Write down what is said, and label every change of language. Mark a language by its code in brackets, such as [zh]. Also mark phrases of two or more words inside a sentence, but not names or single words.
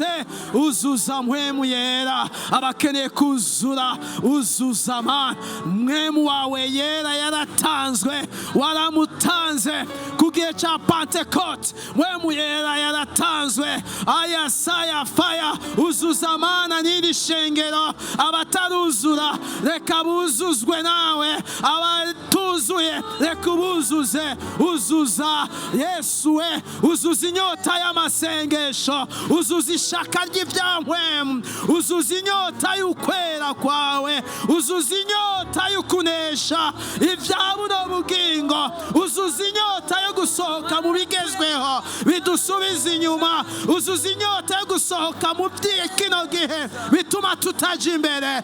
[rn] Uzuza mpwemu yera abakeneye kuzura. Uzuza Mana mpwemu wawe yera yaratanzwe, waramutanze ku gihe cya Pentecote. Mpwemu yera yaratanzwe. Ayasaya fire. Uzuza Mana n'iri shengero. Abataruzura reka buzuzwe nawe, abatuzuye reka ubuzuze. Uzuza Yesu we. Uzuza inyota y'amasengesho, uzuza ishaka ry'ibya mpwemu, uzuza inyota y'ukwera kwawe, uzuza inyota y'ukunesha ibya buno bugingo, uzuza inyota yo gusohoka mu bigezweho bidusubiza inyuma, uzuza inyota yo gusohoka mu kino gihe bituma tutaja imbere.